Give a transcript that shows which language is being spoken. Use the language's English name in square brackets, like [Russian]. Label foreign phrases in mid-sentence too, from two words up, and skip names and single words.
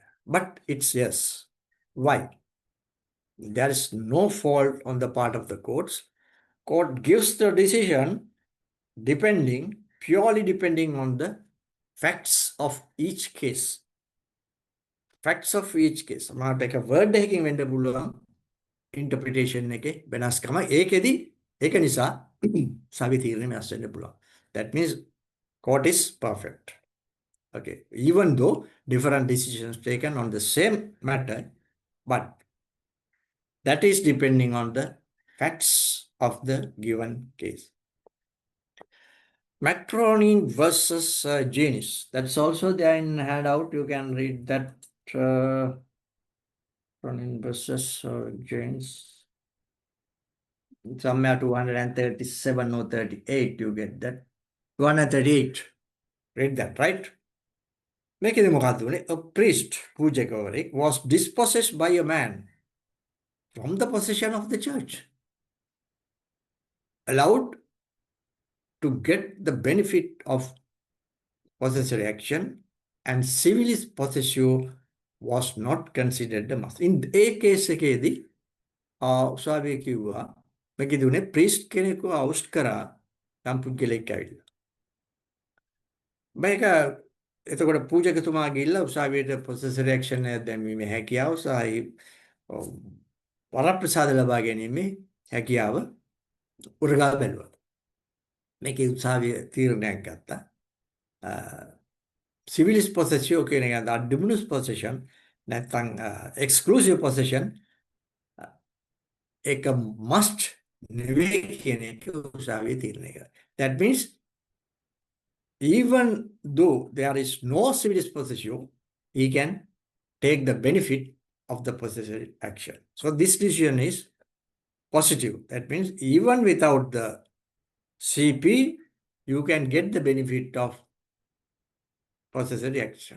[English] But it's yes. Why? There is no fault on the part of the courts. Court gives the decision purely depending on the facts of each case. Facts of each case. [Sinhala] මට එක word එකකින් වෙන්න පුළුවන් interpretation එකේ වෙනස්කම. ඒකෙදි ඒක නිසා සවි තීරණය වෙනස් වෙන්න පුළුවන්. [English] That means court is perfect. Okay. Even though different decisions taken on the same matter, but that is depending on the facts of the given case. Macronin versus Janis. That's also there in handout. You can read that. Macronin versus Janis. Somewhere 237 or 38. You get that. 238. Read that, right? [Sinhala] මේකෙදි මොකක්ද උනේ? [English] A priest, පූජකවරයෙක්, was dispossessed by a man from the possession of the church, allowed to get the benefit of possessory action, and [Latin] civilis possessio [English] was not considered a must. In a case [Sinhala] එකේදී උසාවිය කිව්වා මේකෙදි උනේ priest කෙනෙක්ව අවුස්ට් කරා නම් පුද්ගලෙක් ඇවිල්ලා. මේක එතකොට පූජකතුමා ගිහිල්ලා උසාවියට possessory action එක දැමීමේ හැකියාව සහ වරප්‍රසාද ලබා ගැනීමේ හැකියාව උරගා බැලුවා. මේකේ උසාවිය තීරණයක් ගත්තා. [Latin] civilis possessio [Sinhala] කියන එක [English] addominus possession [Sinhala] නැත්නම් [English] exclusive possession [Sinhala] එක must නෙවෙයි කියන එක උසාවිය තීරණය කරා. [English] That means even though there is no [Latin] civilis possessio, [English] he can take the benefit of the possessory action. So this decision is positive. That means even without the CP, you can get the benefit of possessory action.